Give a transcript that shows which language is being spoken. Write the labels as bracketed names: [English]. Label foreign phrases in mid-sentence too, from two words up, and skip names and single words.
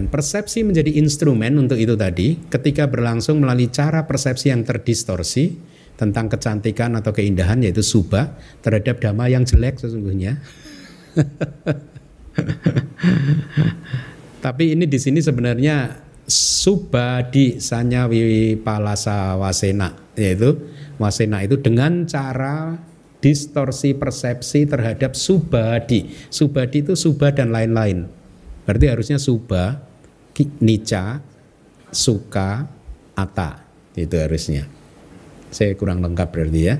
[Indonesian] Persepsi menjadi instrumen untuk itu tadi ketika berlangsung melalui cara persepsi yang terdistorsi tentang kecantikan atau keindahan, yaitu subha, terhadap dhamma yang jelek sesungguhnya. Tapi ini di sini sebenarnya [Pali] subadi sanya wipalasa wasena, [Indonesian] yaitu wasena itu dengan cara distorsi persepsi terhadap subadi. Subadi itu subha dan lain-lain. Berarti harusnya [Pali] subha, nica, suka, atta. [Indonesian] Itu harusnya. Saya kurang lengkap berarti ya.